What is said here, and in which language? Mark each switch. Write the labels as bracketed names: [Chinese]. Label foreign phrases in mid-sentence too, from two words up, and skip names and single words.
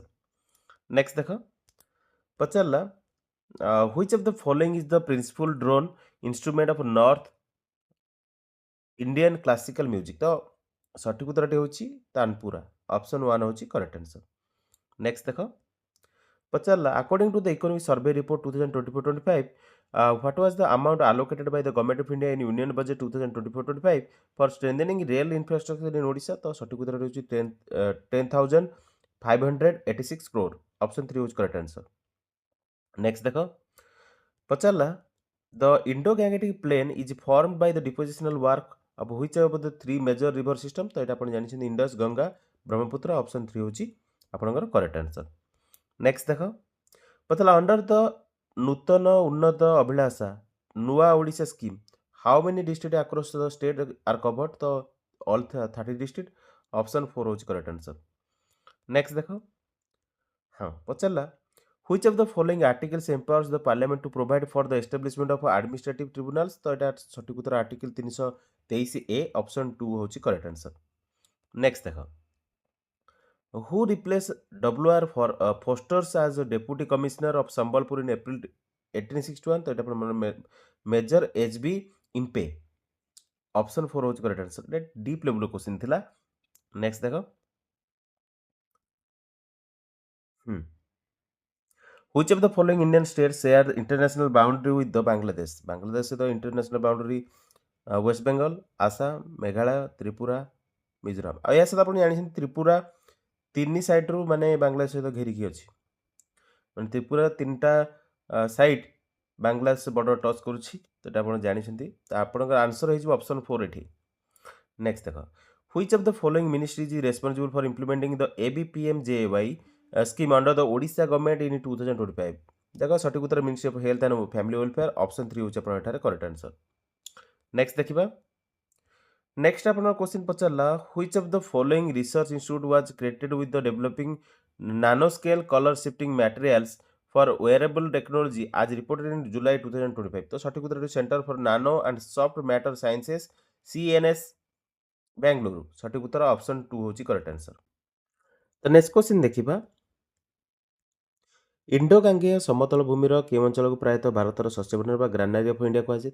[Odia] ନେକ୍ସଟ ଦେଖ, ପଚାରିଲା [English] which of the following is the principal drone instrument of North Indian classical music. [Odia] ତ ସଠିକ ଉତ୍ତରଟି ହେଉଛି ତାନପୁରା। ଅପସନ୍ 1 ହେଉଛି [English] correct answer. [Odia] ନେକ୍ସଟ ଦେଖ, ପଚାରିଲା [English] according to the economic survey report 2024-25 what was the amount allocated by the government of India in union budget 2024-25 for strengthening rail infrastructure in Odisha। [Odia] ତ ସଠିକ ଉତ୍ତର ହେଉଛି 10,586 crore। ଅପସନ୍ 3 ହେଉଛି [English] correct answer. [Odia] ନେକ୍ସଟ ଦେଖ, ପଚାରିଲା [English] the Indo-Gangetic plain is formed by the depositional work of which of the three major river system। [Odia] ତ ଏଇଟା ଆପଣ ଜାଣିଛନ୍ତି ଇଣ୍ଡସ୍, ଗଙ୍ଗା, ବ୍ରହ୍ମପୁତ୍ର। ଅପସନ୍ 3 ହେଉଛି ଆପଣଙ୍କର [English] correct answer. [Odia] ନେକ୍ସଟ ଦେଖ, ପଚାରିଲା [English] under the ନୂତନ ଉନ୍ନତ ଅଭିଳାଷା ନୂଆ ଓଡ଼ିଶା scheme how many district across the state are covered। [Odia] ତ [English] all 30 district. [Odia] ଅପସନ୍ 4 ହେଉଛି [English] correct answer. [Odia] ନେକ୍ସଟ ଦେଖ, ହଁ ପଚାରିଲା [English] which of the following articles empowers the parliament to provide for the establishment of administrative tribunals। [Odia] ତ ଏଇଟା ସଠିକ ଉତ୍ତର ଆର୍ଟିକଲ 323A। ଅପସନ୍ 2 ହେଉଛି [English] correct answer. [Odia] ନେକ୍ସଟ ଦେଖ, [English] who replaced WR for Fosters as a deputy commissioner of Sambalpur in April 1861। [Odia] ତ ଏଇଟା ଆପଣ ମେଜର HB ଇମ୍ପେ। ଅପସନ୍ 4 ହେଉଛି [English] correct answer. [Odia] ଏଇଟା [English] deep level question [Odia] ଥିଲା। ନେକ୍ସଟ ଦେଖ, [English] which of the following Indian states share the international boundary with the Bangladesh। [Odia] ବାଂଲାଦେଶ ସହିତ [English] international boundary [Odia] ୱେଷ୍ଟ ବେଙ୍ଗଲ, ଆସାମ, ମେଘାଳୟ, ତ୍ରିପୁରା, ମିଜୋରାମ। ଆଉ ଏହା ସହିତ ଆପଣ ଜାଣିଛନ୍ତି ତ୍ରିପୁରା ତିନି ସାଇଡ୍ରୁ ମାନେ ବାଂଲାଦେଶ ସହିତ ଘେରିକି ଅଛି। ମାନେ ତ୍ରିପୁରା ତିନିଟା ସାଇଡ୍ ବାଂଲାଦେଶ [English] border touch [Odia] କରୁଛି। ତ ଏଇଟା ଆପଣ ଜାଣିଛନ୍ତି। ତ ଆପଣଙ୍କର ଆନ୍ସର ହେଇଯିବ ଅପସନ୍ 4 ଏଠି। ନେକ୍ସଟ ଦେଖ, [English] which of the following ministries is responsible for implementing the ABPMJY scheme under the Odisha government in 2025। [Odia] ଦେଖ ସଠିକ ଉତ୍ତର ମିନିଷ୍ଟ୍ରି ଅଫ୍ ହେଲ୍ଥ ଆଣ୍ଡ ଫ୍ୟାମିଲି ୱେଲଫେୟାର। ଅପସନ୍ 3 ହେଉଛି ଆପଣଙ୍କ ଏଠାରେ [English] correct answer. [Odia] ନେକ୍ସଟ ଦେଖିବା, ନେକ୍ସଟ ଆପଣଙ୍କ କ୍ୱେଶ୍ଚିନ୍ ପଚାରିଲା [English] which of the following research institute was created with the developing nanoscale color shifting materials for wearable technology as reported in July 2025। [Odia] ତ ସଠିକ ଉତ୍ତର ସେଣ୍ଟର ଫର ନାନୋ ଆଣ୍ଡ ସଫ୍ଟ ମ୍ୟାଟର ସାଇନ୍ସେସ୍ CNS ବେଙ୍ଗଲୁରୁ। ସଠିକ ଉତ୍ତର ଅପସନ୍ 2 ହେଉଛି [English] correct answer. [Odia] ତ [English] next question [Odia] ଦେଖିବା, ଇଣ୍ଡୋ ଗାଙ୍ଗେୟ ସମତଳ ଭୂମିର କେଉଁ ଅଞ୍ଚଳକୁ ପ୍ରାୟତଃ ଭାରତର ଶସ୍ୟଭଣ୍ଡାର ବା [English] granary of India [Odia] କୁହାଯାଏ।